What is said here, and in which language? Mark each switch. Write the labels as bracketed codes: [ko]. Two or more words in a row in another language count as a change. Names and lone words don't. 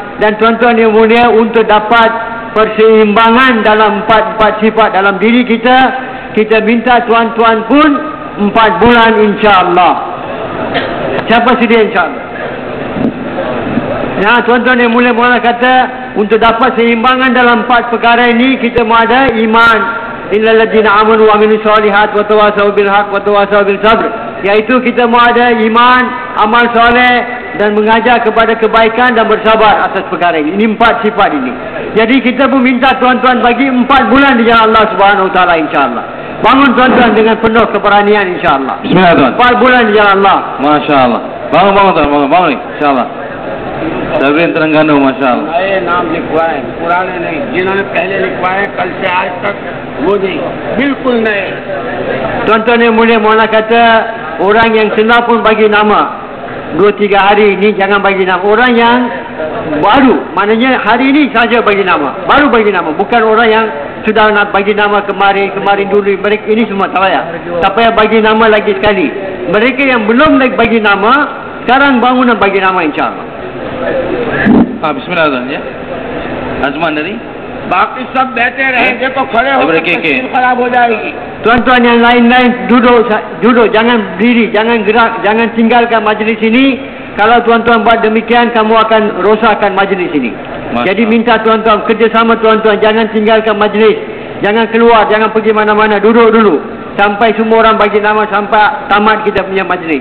[ms] Dan tuan-tuan yang mulia, untuk dapat perseimbangan dalam 4 sifat dalam diri kita, kita minta tuan-tuan pun 4 bulan insya-Allah. Siapa sedia insya-Allah? Nah, tuan-tuan yang mulia, mohon kata untuk dapat seimbangan dalam 4 perkara ini, kita mahu ada iman, [ar] إلا الذين آمنوا وعملوا الصالحات وتواصوا بالحق وتواصوا بالصبر. [ms] iaitu kita mau ada iman, amal soleh dan mengajar kepada kebaikan dan bersabar atas perkara ini. Ini 4 sifat ini. Jadi kita pun minta tuan-tuan bagi 4 bulan di jalan [ar] الله سبحانه وتعالى, [ms] insya-Allah. Bangun tuan-tuan dengan penuh keberanian, insya-Allah. Bismillah tuan. 4 bulan di jalan Allah. Masya-Allah. Bangun tuan, bangun ni, insya-Allah. Sabrin Terengganu, masya-Allah. [ur] نئے نام لکھوائیں، پرانے نہیں۔ جنہوں نے پہلے لکھوائے کل سے آج تک وہ نہیں، بالکل نئے. [ms] Tuan-tuan yang mulia, Maulana kata orang yang senang pun bagi nama 2-3 hari ni jangan bagi nama. Orang yang baru, maknanya hari ini saja bagi nama, baru bagi nama. Bukan orang yang sudah nak bagi nama kemarin dulu. Mereka ini semua tak payah. Tak payah bagi nama lagi sekali. Mereka yang belum lagi bagi nama, sekarang bangun dan bagi nama, insya-Allah. Bismillah tuan ya. Azman dari [ur] باقی سب بیٹھے رہیں گے تو کھڑے ہو کر تصویر خراب ہو جائے گی. [ms] Tuan-tuan yang lain-lain duduk, jangan berdiri, jangan gerak, jangan tinggalkan majlis ini. Kalau tuan-tuan buat demikian, kamu akan rosakkan majlis ini. Jadi minta tuan-tuan kerjasama, tuan-tuan jangan tinggalkan majlis, jangan keluar, jangan pergi mana-mana, duduk dulu sampai semua orang bagi nama, sampai tamat kita punya majlis.